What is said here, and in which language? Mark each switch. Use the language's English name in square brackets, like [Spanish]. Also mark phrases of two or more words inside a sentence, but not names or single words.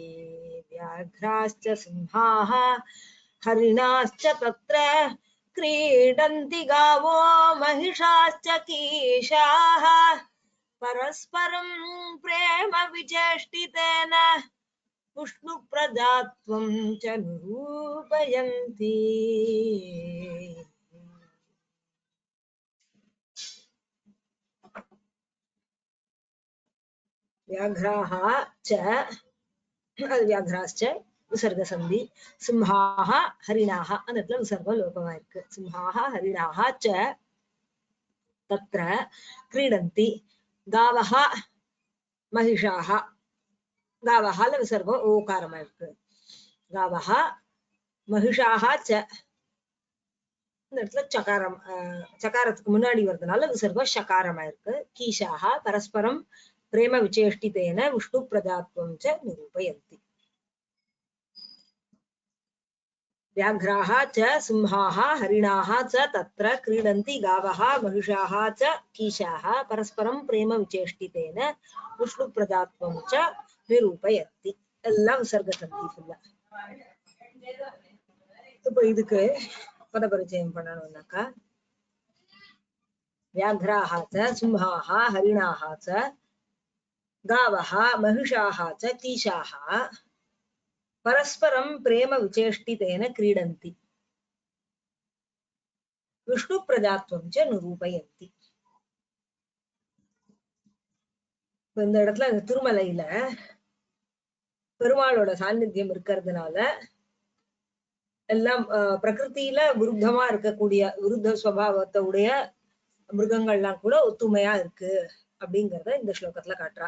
[Sanskrit] व्याघ्राश्च सिंहाः हरिणाश्च तत्र क्रीडन्ति गावो महिषाश्च कीशाः परस्परं प्रेम विचेष्टितेन उष्णुप्रजात्वं च निरूपयन्ति. व्याघ्राः च व्याघ्राश्च विसर्ग संधि. सिंहाः हरिणाः [Tamil] அந்த இடத்துல விசர்க லோபமா இருக்கு. [Sanskrit] सिंहाः हरिणाः च तत्र क्रीडन्ति गावः महिषाः. गावः विसर्ग [Tamil] ओकारமா இருக்கு. [Sanskrit] गावः महिषाः च [Tamil] இந்த இடத்துல சகாரம், சகாரத்துக்கு முன்னாடி வரதுனால விசர்க ஷகாரமா இருக்கு. [Sanskrit] कीशाः परस्परं प्रेम विचेष्टितेन विष्णु प्रजात्वं च निरूपयन्ति. व्याघ्राः च सिंहाः हरिणाः च तत्र क्रीडन्ति गावः महिषाः च कीशाः परस्परं प्रेम विचेष्टितेन विष्णु प्रजात्वं च निरूपयन्ति. [Tamil] எல்லாம் விசர்க சந்தி ஃபுல்லா. இப்போ இதுக்கு பதபரிச்சயம் பண்ணணும்னாக்கா [Sanskrit] व्याघ्राः च सिंहाः हरिणाः च गावः महिषाः च कीशाः परस्परं प्रेम विचेष्टितेन क्रीडन्ति विष्णु प्रजात्वं च निरूपयन्ति. [Tamil] இந்த இடத்துல திருமலையில பெருமாளோட சாநித்தியம் இருக்கிறதுனால எல்லாம் பிரகிருதியில விருத்தமா இருக்கக்கூடிய விருத்த சுபாவத்தை உடைய மிருகங்கள்லாம் கூட ஒத்துமையா இருக்கு அப்படிங்கறத இந்த ஸ்லோகத்துல காட்டுறா.